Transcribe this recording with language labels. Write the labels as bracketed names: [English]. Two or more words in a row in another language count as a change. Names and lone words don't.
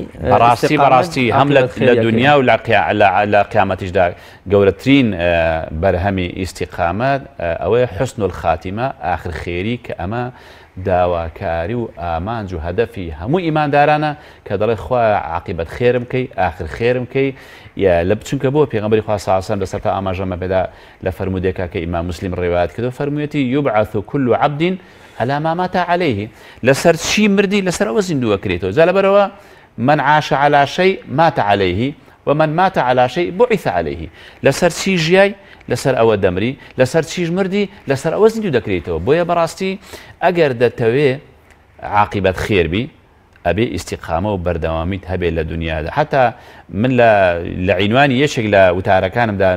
[Central Kurdish] بەڕاستی هەم لە دنیا و لە قیامەتیشدا گەورەترین بەرهەمی ئیستیقامەت ئەوەیە [Arabic] حوسن الخاتیمە [Central Kurdish] آخر خێری کە ئەمە داواکاری و ئامانج و هەدەفی هەموو ئیماندارانە کە دەڵێ خوا عاقبەت خێرم کەی آخر خێرم کەی لە بچونکە بۆ پێغەمبەری خوا [Arabic] صلی الله علیه و [Central Kurdish] سلم لەسەر تا ئاماژەمە پێدا لە فەرمودێکا کە ئیمام مسلم ڕێوایەت کردو فەرموویەتی [Arabic] یوبعث كل عبد على ما مات عليه [Central Kurdish] لەسەر چی مردی لەسەر ئەوە زیندووە کرێتەوە جا لەبەرەوە [Arabic] من عاش على شيء مات عليه ومن مات على شيء بعث عليه [Central Kurdish] لەسەر چی ژیای لەسەر ئەوە دەمری لەسەر چیش مردی لەسەر ئەوە زیندوو دەکرێتەوە بۆیە بەڕاستی ئەگەر دەتەوێ عاقبەت خێربی ئەبێ ئیستیقامە و بەردەوامیت هەبێت لە دنیادا حتا من لە عینوانی یەکێک لە وتارەکانمدا